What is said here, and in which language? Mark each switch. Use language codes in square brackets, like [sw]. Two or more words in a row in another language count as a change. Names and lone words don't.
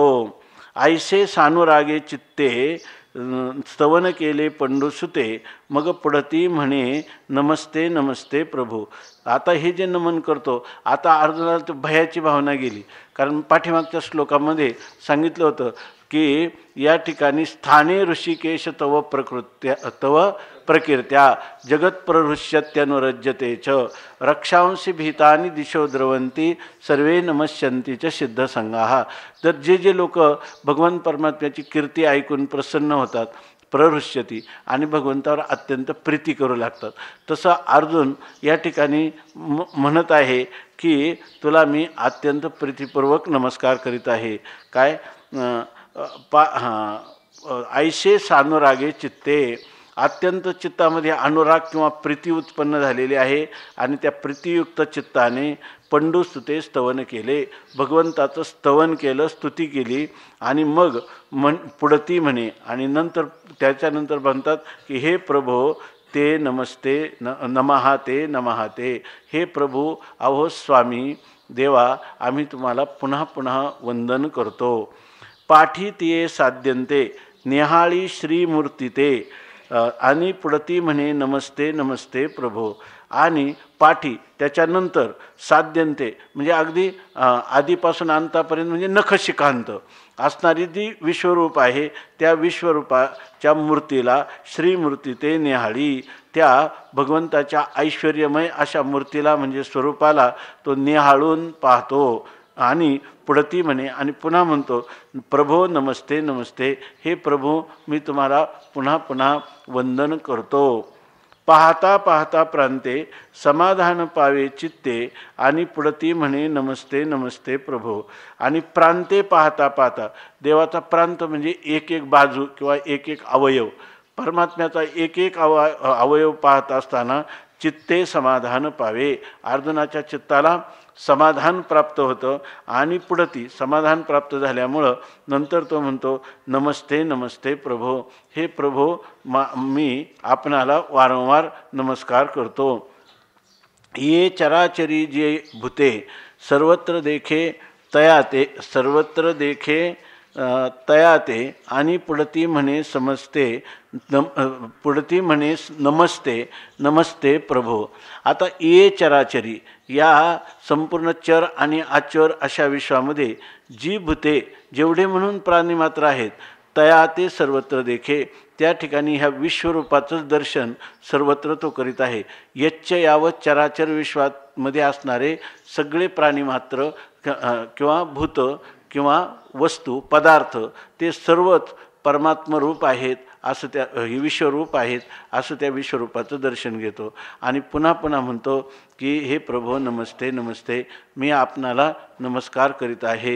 [mr] ऐसे सानुरागे चित्ते स्तवन केले पंडुसुते, मग पुढती म्हणे नमस्ते नमस्ते प्रभू. आता हे जे नमन करतो, आता अर्जुनाला भयाची भावना गेली. कारण पाठीमागच्या श्लोकामध्ये सांगितलं होतं की या ठिकाणी [sa] स्थाने ऋषिकेश तव प्रकीर्त्या जगत प्रहृष्यत्यनुरज्यते च रक्षांसी भीतानि दिशो द्रवंती सर्वे नमस्यन्ति च सिद्ध संघाः. [mr] तर जे जे लोक भगवान परमात्म्याची कीर्ती ऐकून प्रसन्न होतात, प्रहृष्यती आणि भगवंतावर अत्यंत प्रीती करू लागतात, तसं अर्जुन या ठिकाणी म्हणत आहे की तुला मी अत्यंत प्रीतीपूर्वक नमस्कार करीत आहे. काय ऐशे सानुरागे चित्ते, अत्यंत चित्तामध्ये अनुराग किंवा प्रीती उत्पन्न झालेली आहे आणि त्या प्रीतियुक्त चित्ताने पंडुस्तुते स्तवन केले, भगवंताचं स्तवन केलं, स्तुती केली. आणि मग पुढती म्हणे आणि नंतर त्याच्यानंतर म्हणतात की हे प्रभो ते [sa] नमस्ते नमहा ते नमहा ते. [mr] हे प्रभू अहो स्वामी देवा, आम्ही तुम्हाला पुन्हा पुन्हा वंदन करतो. पाठी तिये साध्यंते निहाळी श्रीमूर्ती ते, आणि पुढती म्हणे नमस्ते नमस्ते प्रभो. आणि पाठी त्याच्यानंतर साध्यंते म्हणजे अगदी आधीपासून अंतापर्यंत म्हणजे नखशिखांत असणारी जी विश्वरूप आहे त्या विश्वरूपाच्या मूर्तीला श्रीमूर्ती ते निहाळी, त्या भगवंताच्या ऐश्वर्यमय अशा मूर्तीला म्हणजे स्वरूपाला तो निहाळून पाहतो. आणि पुढती म्हणे आणि पुन्हा म्हणतो प्रभो नमस्ते नमस्ते, हे प्रभू मी तुम्हाला पुन्हा पुन्हा वंदन करतो. पाहता पाहता प्रांते समाधान पावे चित्ते, आणि पुढती म्हणे नमस्ते नमस्ते प्रभो. आणि प्रांते पाहता पाहता, देवाचा प्रांत म्हणजे एक एक बाजू किंवा एक एक अवयव, परमात्म्याचा एक एक अवयव पाहत असताना चित्ते समाधान पावे, अर्जुनाच्या चित्ताला समाधान प्राप्त होतं. आणि पुढती समाधान प्राप्त झाल्यामुळं नंतर तो म्हणतो नमस्ते नमस्ते प्रभो, हे प्रभो मी आपणाला वारंवार नमस्कार करतो. ये चराचरी जे भूते सर्वत्र देखे तयाते, सर्वत्र देखे तयाते. आणि पुढती म्हणे पुढती म्हणे नमस्ते नमस्ते प्रभो. आता ये चराचरी, या संपूर्ण चर आणि अचर अशा विश्वामध्ये जी भूते जेवढे म्हणून प्राणी मात्र आहेत तया ते सर्वत्र देखे, त्या ठिकाणी ह्या विश्वरूपाचंच दर्शन सर्वत्र तो करीत आहे. यच्च यावत चराचर विश्वामध्ये असणारे सगळे प्राणी मात्र किंवा भूत किंवा वस्तू पदार्थ ते सर्वच परमात्मरूप आहेत असं त्या विश्वरूप आहेत असं त्या विश्वरूपाचं दर्शन घेतो. आणि पुन्हा पुन्हा म्हणतो की हे प्रभो नमस्ते नमस्ते, मी आपणाला नमस्कार करीत आहे.